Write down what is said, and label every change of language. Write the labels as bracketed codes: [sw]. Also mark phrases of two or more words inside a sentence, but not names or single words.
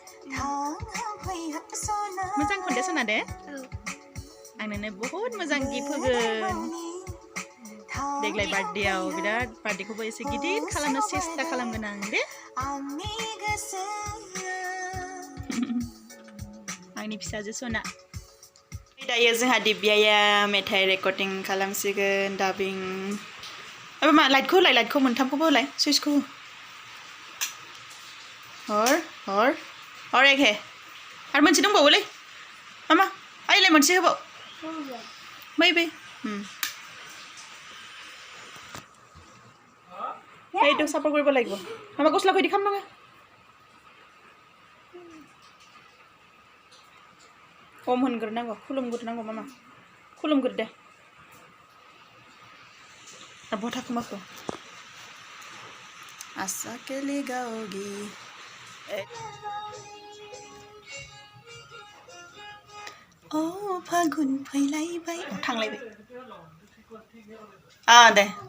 [brx] मोजां खनदो सना दे आं नोंनो बहुद मोजां गिफ्ट होगोन देग्लाय बार्थडेआव बिराद बार्थडेखौबो एसे गिदिर खालामनो सेस्था खालामगोन आं दे आंनि फिसाजो सना दायो जोंहा दिब्याया मेथाइ रेकर्डिं खालामसिगोन दाबिं मा लाइटखौ होलाय लाइटखौ मोनथामखौबो होलाय सुइचखौ हर एखे आरो मोनसे दंबावोलै मामा आइलाय मोनसे होबाव बै [as] এইটো সাপোর্ট কৰিব লাগিব মামা গছলা কই দি খাম না [brx] ओम होनग्रोनांगौ खुलुमग्रोनांगौ मामा खुलुमग्रो दे बथा खोमाखौ आशा केली गाओगी ओ फागुन फैलायबाय थांलायबाय दे